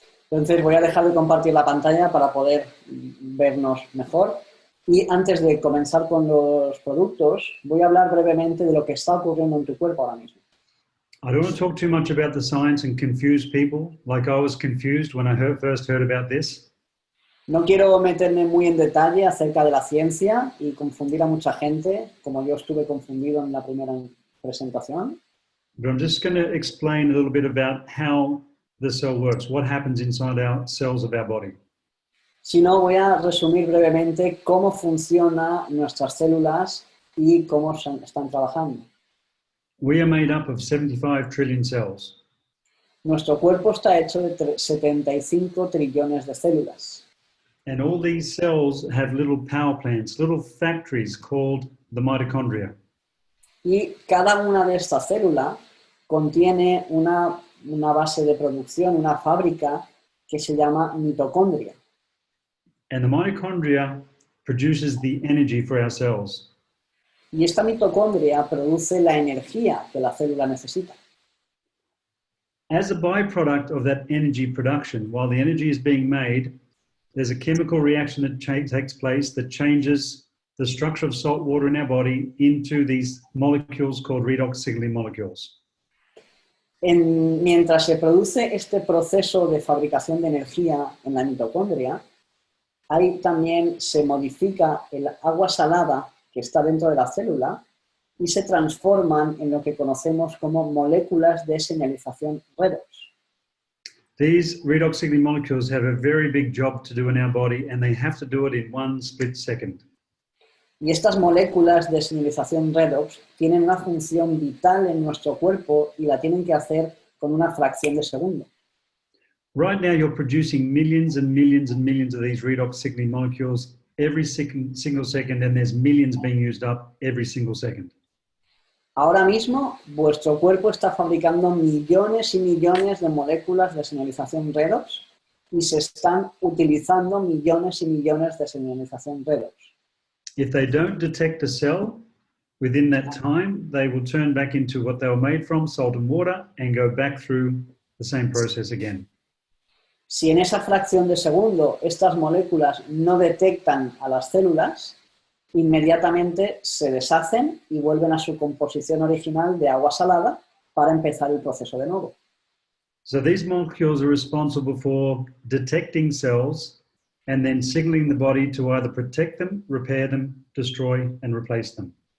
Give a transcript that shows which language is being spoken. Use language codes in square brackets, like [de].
[es] Entonces voy a dejar de compartir la pantalla para poder vernos mejor. Y antes de comenzar con los productos, voy a hablar brevemente de lo que está ocurriendo en tu cuerpo ahora mismo. [en] I don't want to talk too much about the science and confuse people like I was confused when I first heard about this. [es] No quiero meterme muy en detalle acerca de la ciencia y confundir a mucha gente, como yo estuve confundido en la primera presentación. [en] But I'm just going to explain a little bit about how the cell works, what happens inside our cells of our body. [es] Si no, voy a resumir brevemente cómo funcionan nuestras células y cómo están trabajando. [en] We are made up of 75 trillion cells. [es] Nuestro cuerpo está hecho de 75 trillones de células. [en] And all these cells have little power plants, little factories called the mitochondria. [es] Y cada una de estas células contiene una base de producción, una fábrica que se llama mitocondria. [en] And the mitochondria produces the energy for our cells. [es] Y esta mitocondria produce la energía que la célula necesita. [en] As a byproduct of that energy production, while the energy is being made, there's a chemical reaction that takes place that changes the structure of salt water in our body into these molecules called redox signaling molecules. [es] Mientras se produce este proceso de fabricación de energía en la mitocondria, ahí también se modifica el agua salada que está dentro de la célula y se transforman en lo que conocemos como moléculas de señalización redox. [en] These redox signaling molecules have a very big job to do in our body, and they have to do it in one split second. [es] Y estas moléculas de señalización redox tienen una función vital en nuestro cuerpo y la tienen que hacer con una fracción de segundo. [en] Right now, you're producing millions and millions and millions of these redox signaling molecules every single second, and there's millions being used up every single second. [es] Ahora mismo, vuestro cuerpo está fabricando millones y millones de moléculas de señalización redox y se están utilizando millones y millones de señalización redox. [en] If they don't detect a cell within that time, they will turn back into what they were made from, salt and water, and go back through the same process again. [es] Si en esa fracción de segundo estas moléculas no detectan a las células, inmediatamente se deshacen y vuelven a su composición original de agua salada para empezar el proceso de nuevo. [en] So these molecules are responsible for detecting cells and then signaling the body to either protect them, repair them, destroy, and replace them.